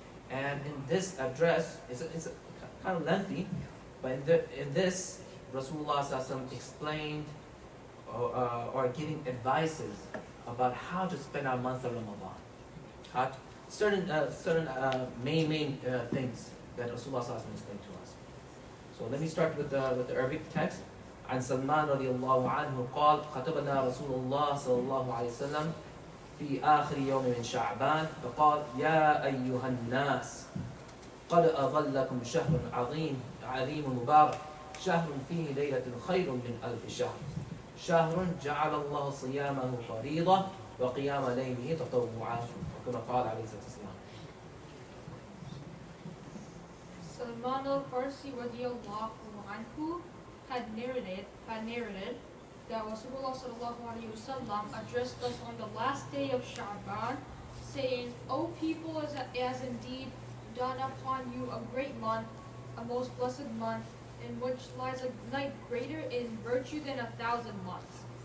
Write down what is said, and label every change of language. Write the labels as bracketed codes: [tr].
[en] And in this address, it's kind of lengthy, but in this, Rasulullah sallallahu alaihi wasallam explained or giving advices about how to spend our month of Ramadan. Certain main things that Rasulullah sallallahu alaihi wasallam explained to us. So let me start with the Arabic text. [ar] عن سلمان رضي الله عنه قال خطبنا رسول الله صلى الله عليه وسلم في آخر يوم من شعبان فقال يا أيها الناس قد أظلكم شهر عظيم مبارك شهر فيه ليلة خير من ألف شهر شهر جعل الله صيامه فريضة وقيام ليله تطوعا وكما قال عليه الصلاة والسلام. [en] Salman al-Farsi radiallahu anhu had narrated that Rasulullah sallallahu alaihi wasallam addressed us on the last day of Sha'ban, saying, O people, as indeed dawned upon you a great month, a most blessed month, in which lies a night greater in virtue than 1,000 months.